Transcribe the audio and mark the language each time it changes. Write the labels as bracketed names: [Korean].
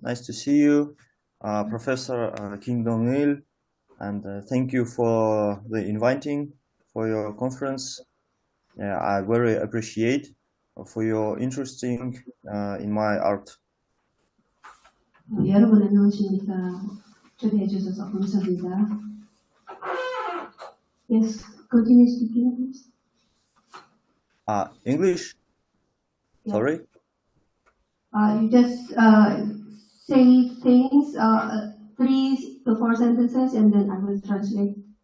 [English] Nice to see you, Professor Kim Dong-il, and thank you for the inviting for your conference. Yeah, I very appreciate for your interesting in my art. [Korean] 여러분 안녕하십니까? 초대해 주셔서 감사합니다. [English] Yes, continue speaking, please. English? Yeah. Sorry. You just say things, 3 to 4 sentences, and then I will translate.